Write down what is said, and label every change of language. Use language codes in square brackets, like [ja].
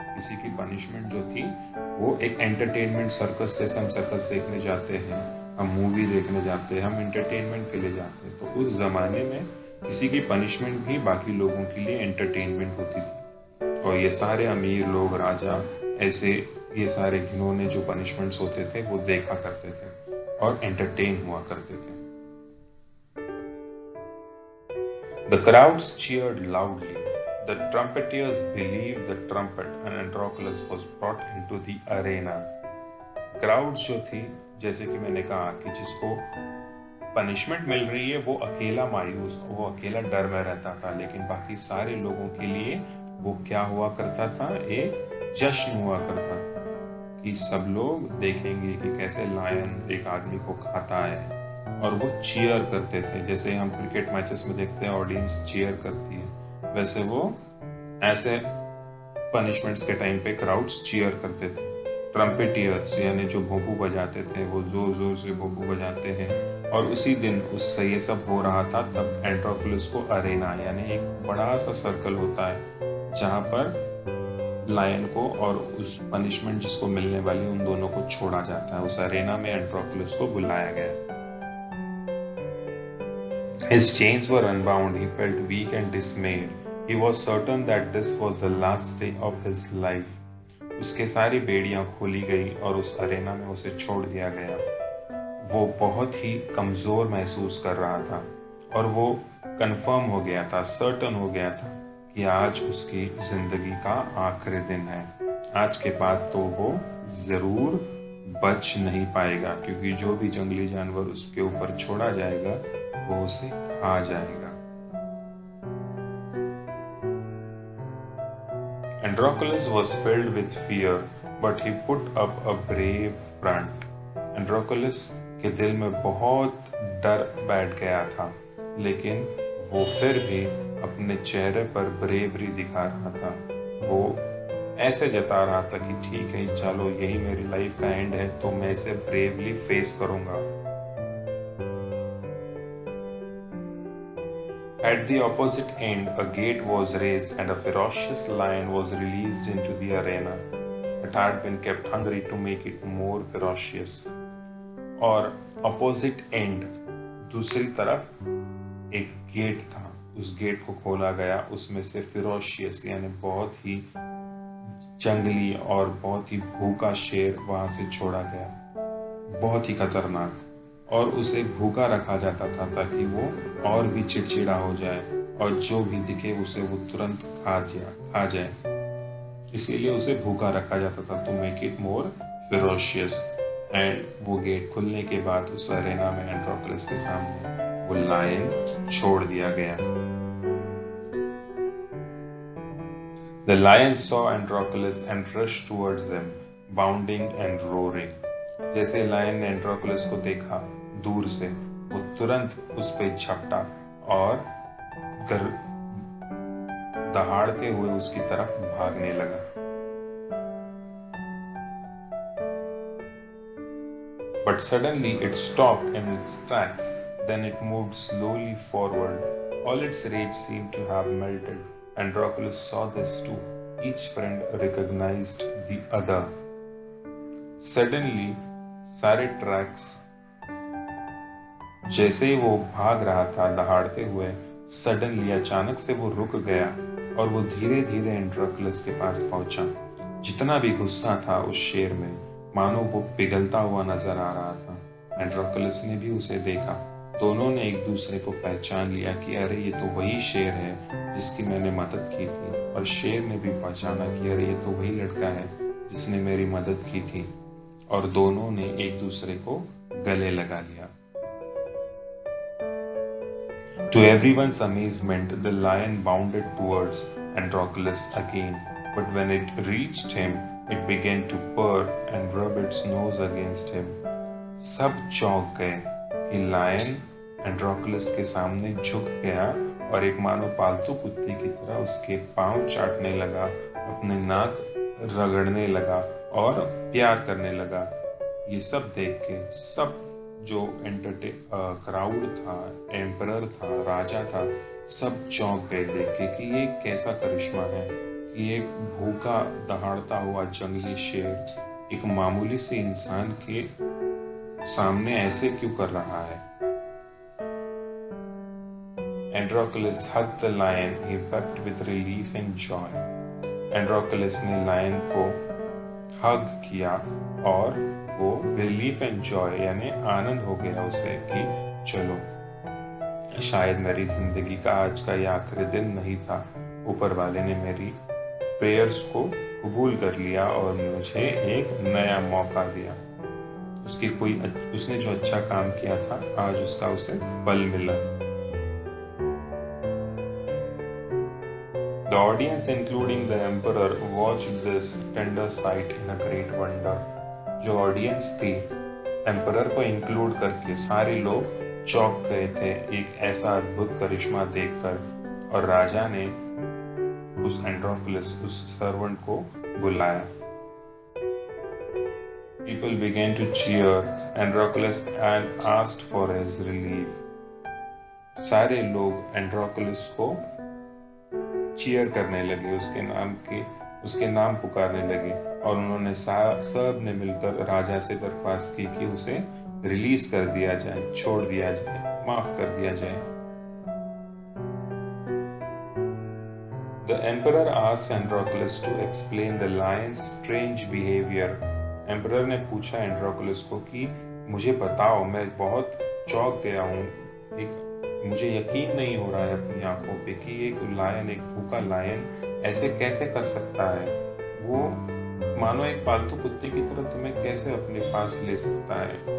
[hi] किसी की पनिशमेंट जो थी वो एक एंटरटेनमेंट, सर्कस जैसे हम सर्कस देखने जाते हैं, हम मूवी देखने जाते हैं, हम एंटरटेनमेंट के लिए जाते हैं, तो उस जमाने में किसी की पनिशमेंट भी बाकी लोगों के लिए एंटरटेनमेंट होती थी और ये सारे अमीर लोग, राजा, ऐसे ये सारे घिनौने जो पनिशमेंट्स होते थे वो देखा करते थे और एंटरटेन हुआ करते थे। [en] The crowds cheered loudly. The trumpeters believed the trumpet and Androclus was brought into the arena. [hi] Crowd जो थी, जैसे कि मैंने कहा कि जिसको पनिशमेंट मिल रही है वो अकेला मायूस, वो अकेला डर में रहता था, लेकिन बाकी सारे लोगों के लिए वो क्या हुआ करता था, एक जश्न हुआ करता था कि सब लोग देखेंगे कि कैसे लायन एक आदमी को खाता है, और वो चीयर करते थे। जैसे हम क्रिकेट मैचेस में देखते हैं ऑडियंस चीयर करती है, वैसे वो ऐसे पनिशमेंट्स के टाइम पे क्राउड्स चीयर करते थे। ट्रम्पेटियर्स यानी जो भोंपू बजाते थे, वो जोर जोर से भोंपू बजाते हैं। और उसी दिन उससे ये सब हो रहा था, तब एंड्रोक्लस को अरेना यानी एक बड़ा सा सर्कल होता है जहां पर लायन को और उस पनिशमेंट जिसको मिलने वाली उन दोनों को छोड़ा जाता है। उस अरेना में एंड्रोक्लस को बुलाया गया। [en] His chains were unbound. He felt weak and dismayed. He was certain that this was the last day of his life. [hi] उसके सारी बेड़ियां खोली गई और उस अरेना में उसे छोड़ दिया गया। वो बहुत ही कमजोर महसूस कर रहा था और वो कंफर्म हो गया था, सर्टन हो गया था कि आज उसकी जिंदगी का आखिरी दिन है। आज के बाद तो वो जरूर बच नहीं पाएगा, क्योंकि जो भी जंगली जानवर उसके ऊपर छोड़ा जाएगा वो उसे खा जाएगा। [en] Androclus was filled with fear, but he put up a brave front. [hi] Androclus के दिल में बहुत डर बैठ गया था, लेकिन वो फिर भी अपने चेहरे पर ब्रेवरी दिखा रहा था। वो ऐसे जता रहा था कि ठीक है, चलो यही मेरी लाइफ का एंड है, तो मैं इसे ब्रेवली फेस करूंगा। [en] At the opposite end, a gate was raised and a ferocious lion was released into the arena. It had been kept hungry to make it more ferocious. [hi] और [en] opposite end, [hi] दूसरी तरफ एक gate था, उस gate को खोला गया, उसमें से ferocious यानी बहुत ही जंगली और बहुत ही भूखा शेर वहां से छोड़ा गया, बहुत ही खतरनाक। और उसे भूखा रखा जाता था ताकि वो और भी चिड़चिड़ा हो जाए और जो भी दिखे उसे वो तुरंत खा जाए। इसीलिए उसे भूखा रखा जाता था, [en] To make it more ferocious. [hi] And वो गेट खुलने के बाद उस अरेना में एंड्रोक्लस के सामने वो लायन छोड़ दिया गया। [en] The lion saw Androclus and rushed towards them, bounding and roaring. [hi] जैसे लायन ने एंड्रोक्लस को देखा दूर से, वो तुरंत उस पे झपटा और दहाड़ते हुए उसकी तरफ भागने लगा। [en] But suddenly it stopped in its tracks. Then it moved slowly forward. All its rage seemed to have melted. Androclus saw this too. Each friend recognized the other. [hi] Suddenly, सारे ट्रैक्स, जैसे ही वो भाग रहा था दहाड़ते हुए, सडनली अचानक से वो रुक गया और वो धीरे धीरे एंड्रोक्लस के पास पहुंचा। जितना भी गुस्सा था उस शेर में, मानो वो पिघलता हुआ नजर आ रहा था। एंड्रोक्लस ने भी उसे देखा। दोनों ने एक दूसरे को पहचान लिया कि अरे ये तो वही शेर है जिसकी मैंने मदद की थी, और शेर ने भी पहचाना कि अरे ये तो वही लड़का है जिसने मेरी मदद की थी, और दोनों ने एक दूसरे को गले लगा लिया। [en] To everyone's amazement, the lion bounded towards Androclus again, but when it reached him, it began to purr and rub its nose against him. [hi] सब चौंक गए कि लायन एंड्रोक्लस के सामने झुक गया और एक मानो पालतू कुत्ते की तरह उसके पांव चाटने लगा, अपने नाक रगड़ने लगा और प्यार करने लगा। ये सब देख के सब जो क्राउड था, एम्परर था, राजा था, सब चौंक गए देख के कि ये कैसा करिश्मा है कि एक भूखा दहाड़ता हुआ जंगली शेर एक मामूली से इंसान के सामने ऐसे क्यों कर रहा है। [en] Androclus hugged the lion. He wept with relief and joy. [hi] Androclus ने लायन को हग किया और वो [en] relief and joy [hi] यानी आनंद हो गया उसे कि चलो शायद मेरी जिंदगी का आज का यह आखिरी दिन नहीं था, ऊपर वाले ने मेरी प्रेयर्स को कबूल कर लिया और मुझे एक नया मौका दिया। उसने जो अच्छा काम किया था आज उसका उसे फल मिला। [en] The audience, including the emperor, watched this tender sight in a great wonder. [hi] जो ऑडियंस थी, एम्परर को इंक्लूड करके सारे लोग चौंक गए थे एक ऐसा अद्भुत करिश्मा देखकर, और राजा ने उस एंड्रोक्लस, उस सर्वेंट को बुलाया। [en] People began to cheer Androclus and asked for his relief. [hi] सारे लोग एंड्रोक्लस को चीयर करने लगे, उसके नाम पुकारने लगे, और उन्होंने सब ने मिलकर राजा से दरख्वास्त की कि उसे रिलीज कर दिया जाए, छोड़ दिया जाए, माफ कर दिया जाए। [en] The emperor asked Androclus to explain the lion's strange behavior. [hi] Emperor ने पूछा एंड्रोक्लस को कि मुझे बताओ, मैं बहुत चौंक गया हूँ, मुझे यकीन नहीं हो रहा है अपनी आंखों पे कि एक लायन, एक भूखा लायन ऐसे कैसे कर सकता है। वो मानो एक पालतू कुत्ते की तरह तुम्हें कैसे अपने पास ले सकता है।